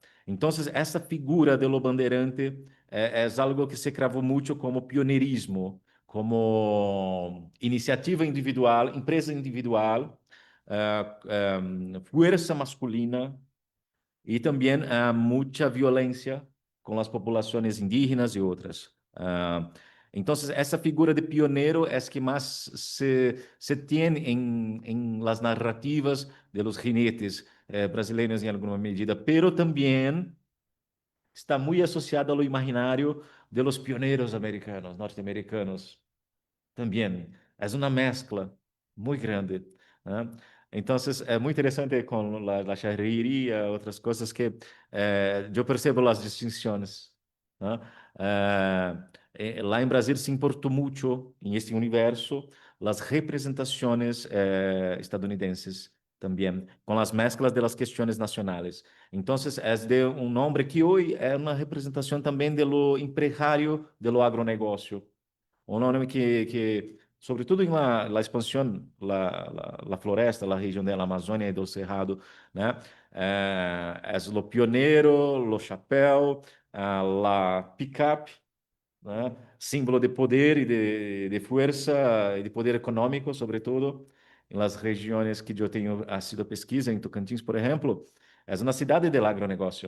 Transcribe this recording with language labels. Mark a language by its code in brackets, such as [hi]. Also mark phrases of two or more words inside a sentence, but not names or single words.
[pt] Então, essa figura do bandeirante é algo que se cravou muito como pioneirismo, como iniciativa individual, empresa individual, força masculina e também muita violência com as populações indígenas e outras. Então, essa figura de pioneiro é que mais se tem em [es] las narrativas de los jinetes [pt] brasileiros em alguma medida, pero também [es] está muy asociada a lo imaginario de los pioneros americanos, norteamericanos. También es una mezcla muy grande, ¿no? Entonces, es muy interesante con la charrería, otras cosas que yo percebo las distinciones, ¿no? [pt] Lá em Brasil se importou muito em [es] este universo las representaciones estadunidenses también, con las mezclas de las cuestiones nacionales. Entonces, es de un hombre que hoy es una representación también de lo empresario de lo agronegocio. [pt] Um nome que sobretudo em la expansão, la floresta, la região da Amazônia e do Cerrado, né? É lo pioneiro, lo chapéu, la picape, né? Símbolo de poder e de força e de poder econômico, sobretudo, em las regiões que eu tenho sido pesquisa, em Tocantins, por exemplo, é uma cidade del agronegócio.